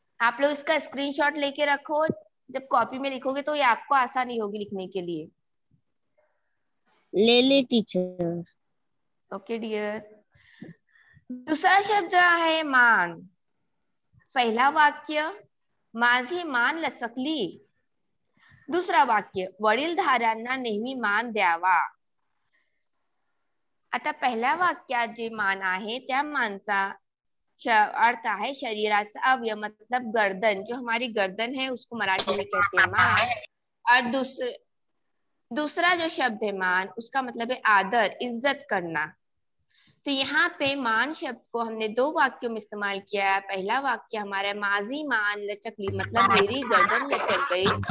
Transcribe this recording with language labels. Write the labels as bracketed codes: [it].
[hi] आप लोग इसका स्क्रीनशॉट लेके रखो, जब कॉपी में लिखोगे तो ये आपको आसानी होगी लिखने के लिए। ले टीचर। Okay dear. दूसरा शब्द है मान। पहला वाक्य [mr] माझी मान लचकली। [hi] दूसरा वाक्य [mr] वडीलधाऱ्यांना नेहमी मान द्यावा। आता पहिल्या वाक्यात जे मान आहे त्या मानचा अर्थ है शरीराचा अवयव, [hi] मतलब गर्दन। जो हमारी गर्दन है उसको मराठी में कहते हैं मान। और दूसरा जो शब्द है मान, उसका मतलब है आदर, इज्जत करना। तो यहाँ पे मान शब्द को हमने दो वाक्यों में इस्तेमाल किया है। पहला वाक्य हमारा [mr] माजी मान लचकली, [hi] मतलब मेरी गर्दन लचक गई।